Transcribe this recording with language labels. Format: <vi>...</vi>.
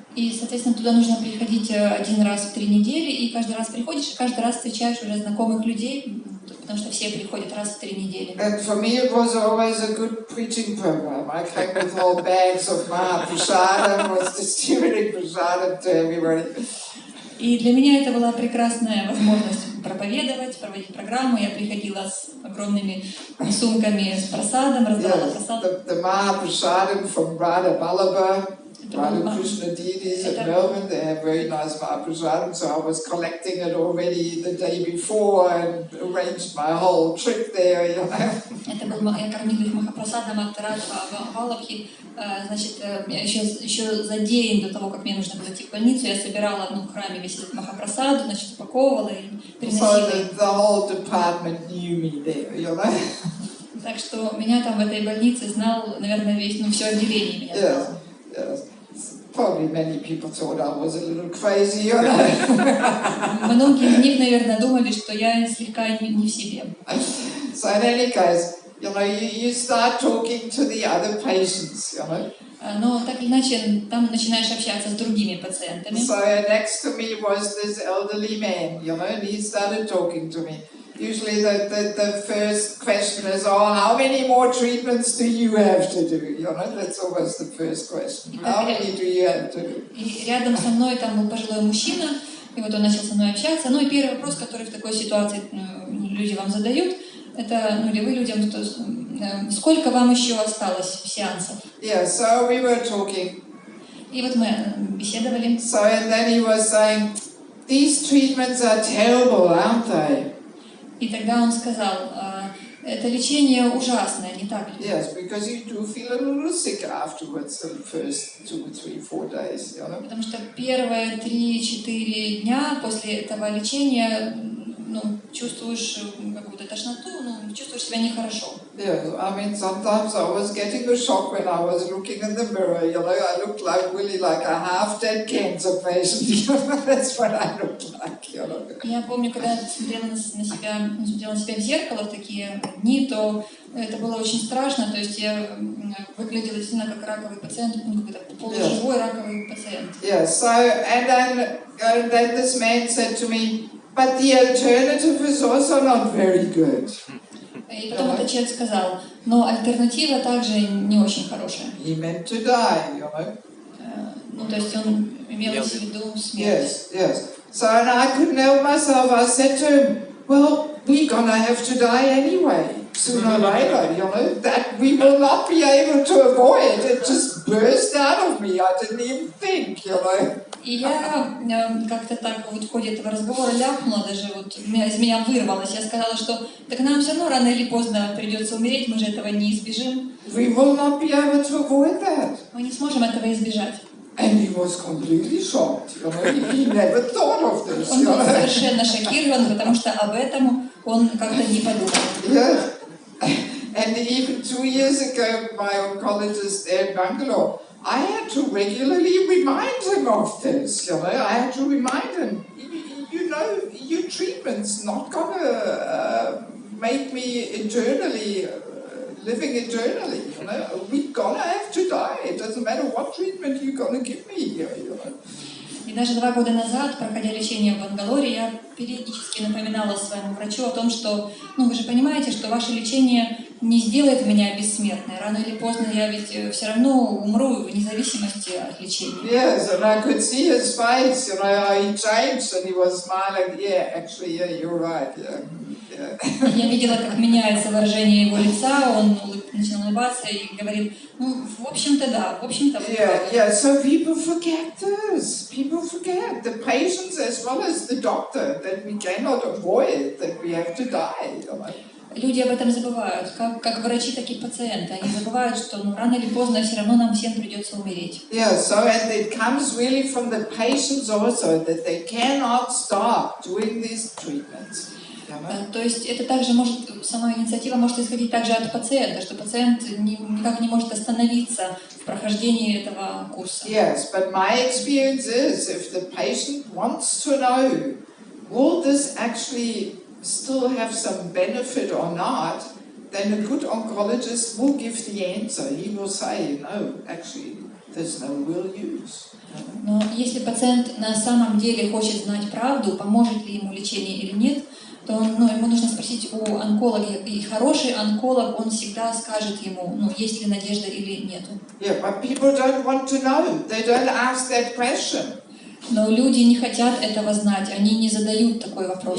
<ru>И, соответственно, туда нужно приходить 1 раз в 3 недели, и каждый раз приходишь, и каждый раз встречаешь уже знакомых людей, потому что все приходят раз в 3 недели.</ru> <en>And for me it was always a good preaching program. I came with whole bags of Mathaprastha, was distributing prasadam to everybody.</en> <ru>И для меня это была прекрасная возможность проповедовать, проводить программу. Я приходила с огромными сумками с просадом, раздавала просад.</ru> <en>The Mahaprasadam from Radha Vallabha, Radha Krishna deities in Melbourne, they have very nice Mahaprasadam, so I was collecting it already the day before and arranged my whole trip there, you know.</en> <ru>Это был, я кормила их Махапрасадом от Радха Валабхи. Значит, еще за день до того, как мне нужно было идти в больницу, я собирала в храме весь этот Махапрасаду, значит, упаковывала и приносила.</ru> <en>So the whole department knew me there, you know.</en> <ru>Так что меня там в этой больнице знал, наверное, весь, все отделение меня знало.</ru> <en>Yes. Probably many people thought I was a little crazy, you know.</en> <ru>Многие из них, наверное, думали, что я слегка не в себе.</ru> <en>So in any case, you know, you start talking to the other patients, you know.</en> <ru>Но так или иначе, там начинаешь общаться с другими пациентами.</ru> <en>So next to me was this elderly man, you know, and he started talking to me. Usually the first question is, oh, how many more treatments do you have to do? You know, that's always the first question. How many do you have to do?</en> <ru>И рядом со мной там был пожилой мужчина, и вот он начал со мной общаться. Ну и первый вопрос, который в такой ситуации люди вам задают, это, или вы людям, сколько вам еще осталось сеансов?</ru> <en>Yeah, so we were talking.</en> <ru>И вот мы беседовали.</ru> <en>So and then he was saying, these treatments are terrible, aren't they?</en> <ru>И тогда он сказал, это лечение ужасное, не так ли?</ru> <en>Yes, because you do feel a little sick afterwards, the first 2, 3, 4 days, you know.</en> <ru>Потому что первые 3-4 дня после этого лечения, чувствуешь какую-то тошноту, чувствуешь себя нехорошо.</ru> <en>Yeah, I mean, sometimes I was getting a shock when I was looking in the mirror, you know, I looked really like a half-dead cancer patient, you know, that's what I looked like, you know.</en> <ru>Я помню, когда смотрела на себя в зеркало в такие дни, то это было очень страшно, то есть я выглядела действительно как раковый пациент, какой-то полуживой раковый пациент.</ru> <en>Yeah, so, and then this man said to me, but the alternative is also not very good.</en> <ru>И потом этот человек сказал, но альтернатива также не очень хорошая.</ru> <en>He meant to die, you know.</en> <ru>То есть он имел в виду смерть.</ru> <en>Yes. So, and I couldn't help myself. I said to him, well, we're gonna have to die anyway, sooner or later, you know. That we will not be able to avoid. It just burst out of me. I didn't even think, you know.</en> <ru>И я как-то так вот в ходе этого разговора ляпнула, даже вот из меня вырвалось. Я сказала, что так нам все равно рано или поздно придется умереть, мы же этого не избежим.</ru> <en>We will not be able to avoid that.</en> <ru>Мы не сможем этого избежать.</ru> <en>And he was completely shocked. You know, he never thought of this.</en> <ru>Он был совершенно шокирован, потому что об этом он как-то не подумал.</ru> <en>Yeah. And even 2 years ago, my oncologist in Bangalore, I had to regularly remind him of this, you know. I had to remind him, you know, your treatment's not gonna make me eternally, living eternally, you know. We're gonna have to die. It doesn't matter what treatment you're gonna give me here, you know.</en> <ru>И даже 2 года назад, проходя лечение в Бангалоре, я периодически напоминала своему врачу о том, что, вы же понимаете, что ваше лечение не сделает меня бессмертной. Рано или поздно я ведь все равно умру вне зависимости от лечения.</ru> <en>Yes, and I could see his face, you know, he changed and he was smiling. Yeah, actually, yeah, you're right, yeah.</en> <ru>Я видела, как меняется выражение его лица, он начал улыбаться и говорил, в общем-то, да, в общем-то.</ru> <en>Yeah, so people forget this. People forget, the patients as well as the doctor, that we cannot avoid, that we have to die, you know.</en> <ru>Люди об этом забывают, как врачи, так и пациенты. Они забывают, что рано или поздно все равно нам всем придется умереть.</ru> <en>Yeah, so and it comes really from the patients also, that they cannot stop doing these treatments.</en> <ru>То есть это также может, сама инициатива может исходить также от пациента, что пациент никак не может остановиться в прохождении этого курса.</ru> <en>Yes, but my experience is, if the patient wants to know, will this actually still have some benefit or not, then a good oncologist will give the answer. He will say, no, actually, there's no real use.</en> <ru>Но если пациент на самом деле хочет знать правду, поможет ли ему лечение или нет, то ему нужно спросить у онколога. И хороший онколог, он всегда скажет ему, есть ли надежда или нет.</ru> <en>Yeah, but people don't want to know. They don't ask that question.</en> <ru>Но люди не хотят этого знать, они не задают такой вопрос.</ru>